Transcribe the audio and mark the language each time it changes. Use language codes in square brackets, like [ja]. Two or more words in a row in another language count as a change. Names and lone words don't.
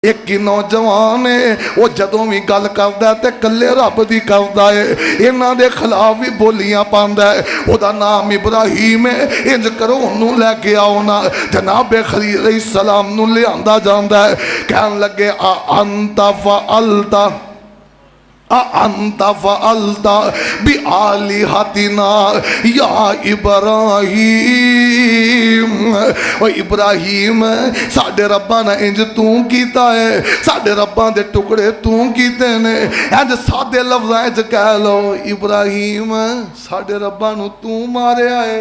[pa] اک ہی نوجوان ہے وہ جدوں بھی گل کردا تے کلّے رب دی کردا ہے، اِنہاں دے خلاف بھی بولیاں پاندا ہے. اودا نام ابراہیم ہے۔ انج کرو اونوں لیکے آؤ نا. جنابِ خلیل علیہ السلام نوں لیاندا جاندا ہے. कहन लगे [ar] أ أنت فعلت أنت فعلت ب آلهتنا يا إبراهيم. [pa] او ابراہیم ساڈے رباں نے انج تو کیتا ہے، ساڈے رباں دے ٹکڑے تو کیتے نے. انج سادے لفظاں چ کہہ لو ابراہیم ساڈے رباں نوں تو ماریا ہے.